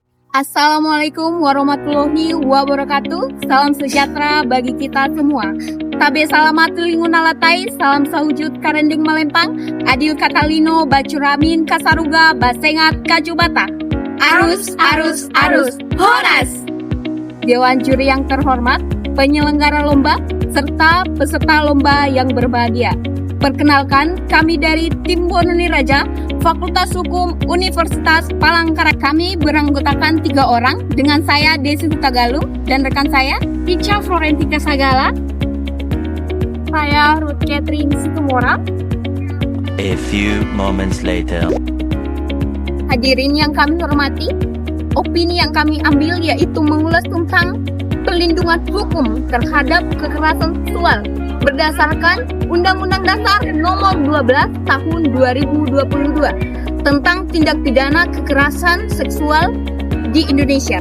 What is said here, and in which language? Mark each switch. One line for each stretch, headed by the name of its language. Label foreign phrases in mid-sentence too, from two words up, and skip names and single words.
Arabic: السلام عليكم ورحمة الله وبركاته.
Indonesian: Salam sejahtera bagi kita semua.
Kendayan: Tabe salamatu lingunalatai, salam sawujud karending malempang, adil katalino bacuramin kasaruga basengat kajubata.
Batak Toba: Arus, arus, arus, horas!
Indonesian: Dewan juri yang terhormat, penyelenggara lomba, serta peserta lomba yang berbahagia. Perkenalkan, kami dari Tim Bononi Raja, Fakultas Hukum Universitas Palangkaraya. Kami beranggotakan 3 orang, dengan saya Desi Hutagalung dan rekan saya Ica Florentika Sagala. Saya Ruth Catherine Situmora.
English: A few moments later.
Indonesian: Hadirin yang kami hormati, opini yang kami ambil yaitu mengulas tentang perlindungan hukum terhadap kekerasan seksual berdasarkan Undang-Undang Dasar Nomor 12 Tahun 2022 tentang tindak pidana kekerasan seksual di Indonesia.